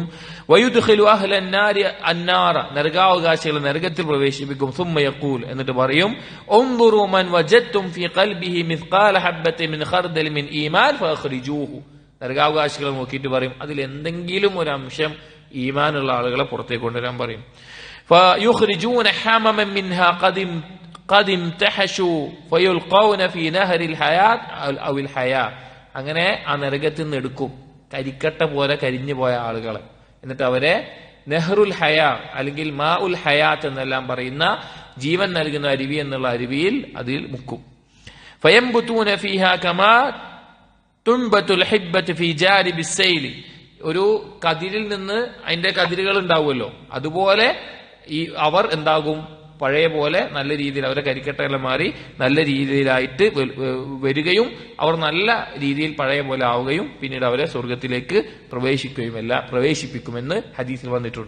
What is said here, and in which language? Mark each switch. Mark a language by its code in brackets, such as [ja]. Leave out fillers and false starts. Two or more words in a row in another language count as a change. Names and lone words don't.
[ar] ويدخل أهل النار النار, [ml] നരകാവകാശികളെ നരകത്തിൽ പ്രവേശിപ്പിക്കും. [ar] ثم يقول, [ml] എന്നിട്ട് പറയും, [ar] انظروا من وجدتم في قلبه مثقال حبة من خردل من إيمان فأخرجوه. [ml] നരകാവകാശികളെ നോക്കിയിട്ട് പറയും, അതിൽ എന്തെങ്കിലും ഒരു അംശം ഈമാനുള്ള ആളുകളെ പുറത്തേക്ക് കൊണ്ടുവരാൻ പറയും. [ar] فيخرجون حمما منها قد امتحشوا فيلقون في نهر الحياة أو الحياة. [ml] അങ്ങനെ ആ നരകത്തിൽ നിന്ന് എടുക്കും കരിക്കട്ട പോലെ കരിഞ്ഞു പോയ ആളുകളെ, എന്നിട്ട് അവരെ നെഹ്റുൽ ഹയാ അല്ലെങ്കിൽ മാ ഉൽ ഹയാത്ത് എന്നെല്ലാം പറയുന്ന ജീവൻ നൽകുന്ന അരുവി എന്നുള്ള അരുവിയിൽ അതിൽ മുക്കും. [ar] فينبتون فيها كما تنبت الحبة في جانب السيل, [ml] ഒരു കതിരിൽ നിന്ന് അതിന്റെ കതിരുകൾ ഉണ്ടാവുമല്ലോ, അതുപോലെ അവർ എന്താകും, പഴയ പോലെ നല്ല രീതിയിൽ അവരെ കരിക്കട്ടയെല്ലാം മാറി നല്ല രീതിയിലായിട്ട് വരികയും അവർ നല്ല രീതിയിൽ പഴയ പോലെ ആവുകയും പിന്നീട് അവരെ സ്വർഗത്തിലേക്ക് പ്രവേശിപ്പിക്കുമെന്ന് ഹദീസിൽ വന്നിട്ടുണ്ട്.